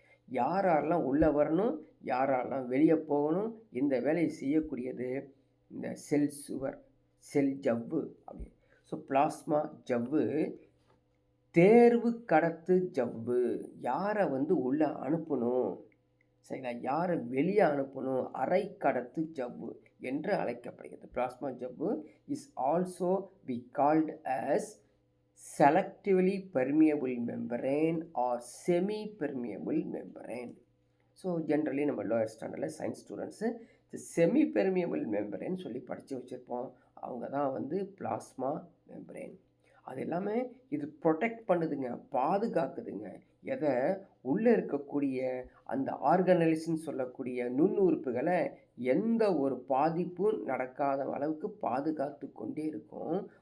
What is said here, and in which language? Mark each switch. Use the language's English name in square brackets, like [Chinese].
[Tamil] யாரெல்லாம் உள்ளே வரணும், யாரெல்லாம் வெளியே போகணும், இந்த வேலையை செய்யக்கூடியது இந்த செல் சுவர், செல் ஜவ்வு அப்படின்னு. ஸோ பிளாஸ்மா ஜவ்வு தேர்வு கடத்து ஜவ்வு, யாரை வந்து உள்ளே அனுப்பணும், சரிங்களா, யாரை வெளியே அனுப்பணும், அரை கடத்து ஜவ்வு என்று அழைக்கப்படுகிறது. [English] Plasma ஜவ்வு is also be called as selectively permeable membrane or semi permeable membrane. [Tamil] So generally நம்ம லோயர் ஸ்டாண்டர்டில் science students semi permeable membrane சொல்லி படித்து வச்சுருப்போம், அவங்க தான் வந்து பிளாஸ்மா மெம்பரேன். அது எல்லாமே இது ப்ரொடெக்ட் பண்ணுதுங்க, பாதுகாக்குதுங்க. எதை? உள்ளே இருக்கக்கூடிய அந்த ஆர்கனல்ஸ்ன்னு சொல்லக்கூடிய நுண்ணுறுப்புகளை எந்த ஒரு பாதிப்பும் நடக்காத அளவுக்கு பாதுகாத்து கொண்டே இருக்கும்.